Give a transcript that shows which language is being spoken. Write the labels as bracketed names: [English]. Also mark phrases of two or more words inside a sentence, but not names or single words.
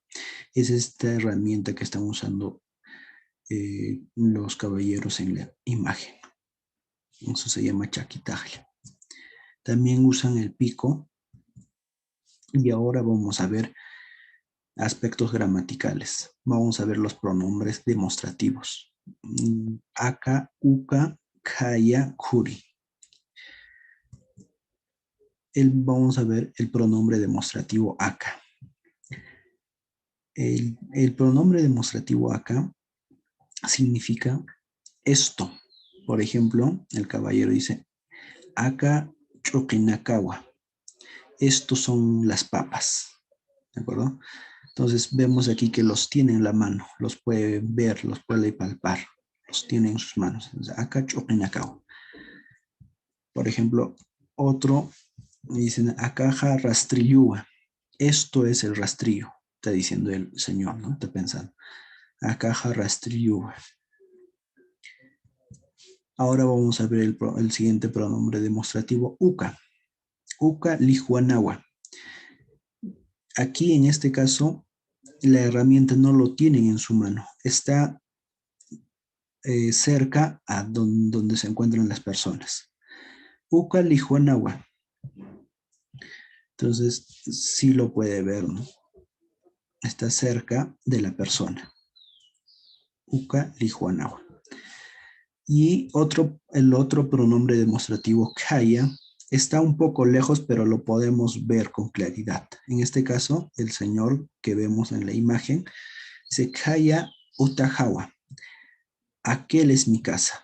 [Spanish] Es esta herramienta que están usando los caballeros en la imagen. Eso se llama chaquitaglia. También usan el pico y ahora vamos a ver aspectos gramaticales. Vamos a ver los pronombres demostrativos. [Aymara] Aka, uka, kaya, kuri. [Spanish] Vamos a ver el pronombre demostrativo aka. El pronombre demostrativo aka significa esto. Por ejemplo, el caballero dice, [Aymara] aka chokinakawa. [Spanish] Estos son las papas. ¿De acuerdo? Entonces vemos aquí que los tiene en la mano, los puede ver, los puede palpar, los tiene en sus manos. [Aymara] Aka chokinakawa. [Spanish] Por ejemplo, otro dicen [Aymara] akaja rastrillúa. [Spanish] Esto es el rastrillo, está diciendo el señor, ¿no? Está pensando. [Aymara] Akaja rastrillúa. [Spanish] Ahora vamos a ver el siguiente pronombre demostrativo, uka. [Aymara] Uka lijuanawa. [Spanish] Aquí en este caso, la herramienta no lo tienen en su mano. Está cerca a donde se encuentran las personas. [Aymara] Uka lijuanawa. [Spanish] Entonces, sí lo puede ver, ¿no? Está cerca de la persona. [Aymara] Uka lijuanawa. [Spanish] Y el otro pronombre demostrativo, kaya, está un poco lejos, pero lo podemos ver con claridad. En este caso, el señor que vemos en la imagen dice, [Aymara] kaya utahawa. [Spanish] Aquel es mi casa.